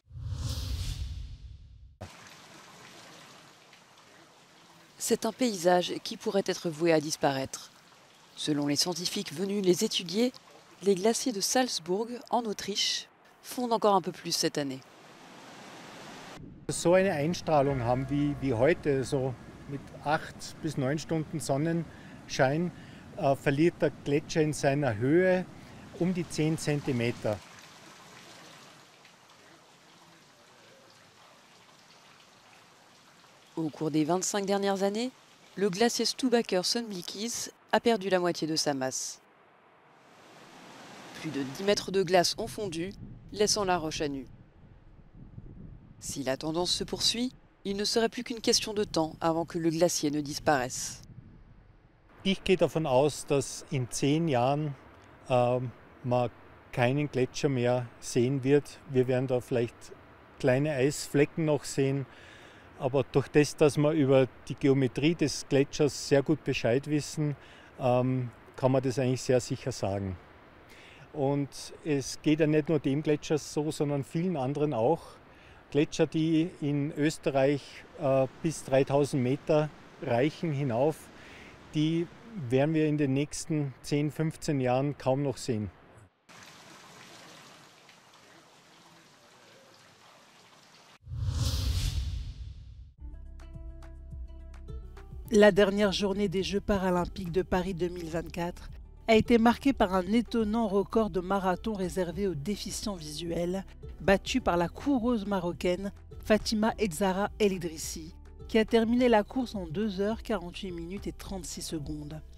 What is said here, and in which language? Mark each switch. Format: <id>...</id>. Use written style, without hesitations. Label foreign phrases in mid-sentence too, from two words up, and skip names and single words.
<fr>C'est un paysage qui pourrait être voué à disparaître. Selon les scientifiques venus les étudier, les glaciers de Salzburg, en Autriche, fondent encore un peu plus cette année.</fr> <de>So eine Einstrahlung haben wie heute, so mit 8 bis 9 Stunden Sonnenschein, verliert der Gletscher in seiner Höhe die 10 cm.</de> <fr>Au cours des 25 dernières années, le glacier Stubaker Sundblickis a perdu la moitié de sa masse. Plus de 10 mètres de glace ont fondu, laissant la roche à nu. Si la tendance se poursuit, il ne serait plus qu'une question de temps avant que le glacier ne disparaisse.</fr> <de>Ich gehe davon aus, dass in 10 Jahren man keinen Gletscher mehr sehen wird. Wir werden da vielleicht kleine Eisflecken noch sehen. Aber durch das, dass wir über die Geometrie des Gletschers sehr gut Bescheid wissen, kann man das eigentlich sehr sicher sagen. Und es geht ja nicht nur dem Gletscher so, sondern vielen anderen auch. Gletscher, die in Österreich bis 3000 Meter reichen hinauf, die werden wir in den nächsten 10, 15 Jahren kaum noch sehen.</de> <fr>La dernière journée des Jeux paralympiques de Paris 2024 a été marquée par un étonnant record de marathon réservé aux déficients visuels, battu par la coureuse marocaine Fatima Ezzara El Idrissi, qui a terminé la course en 2 heures 48 minutes et 36 secondes.</fr>